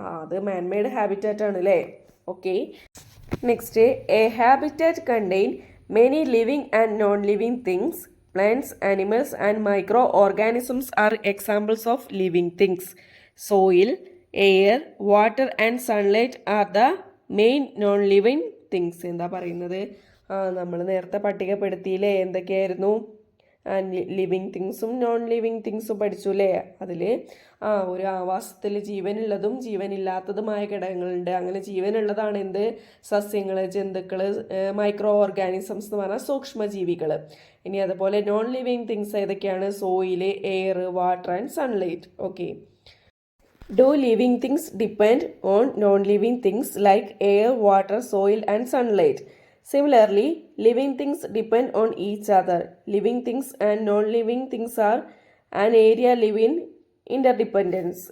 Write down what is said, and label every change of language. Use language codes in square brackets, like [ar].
[ml] അത് man-made habitat ആണ് അല്ലേ. [en] Okay, next, a habitat contain many living and non living things. Plants, animals and microorganisms are examples of living things. Soil, air, water and sunlight are the main non-living things. [ml] എന്താ പറയുന്നത്? നമ്മൾ നേരത്തെ പട്ടികപ്പെടുത്തിയില്ലേ എന്തൊക്കെയായിരുന്നു? Living തിങ്സും non living തിങ്സും പഠിച്ചു അല്ലേ. അതിൽ ഒരു ആവാസത്തിൽ ജീവനുള്ളതും ജീവനില്ലാത്തതുമായ ഘടകങ്ങളുണ്ട്. അങ്ങനെ ജീവനുള്ളതാണ് എന്ത്? സസ്യങ്ങൾ, ജന്തുക്കൾ, മൈക്രോ ഓർഗാനിസംസ് എന്ന് പറഞ്ഞാൽ സൂക്ഷ്മജീവികൾ. ഇനി അതുപോലെ നോൺ ലിവിങ് തിങ്സ് ഏതൊക്കെയാണ്? Soil, air, water and sunlight. [en] Okay, do living things depend on non living things like air, water, soil and sunlight? Similarly, living things depend on each other. Living things and non-living things are an area live in interdependence.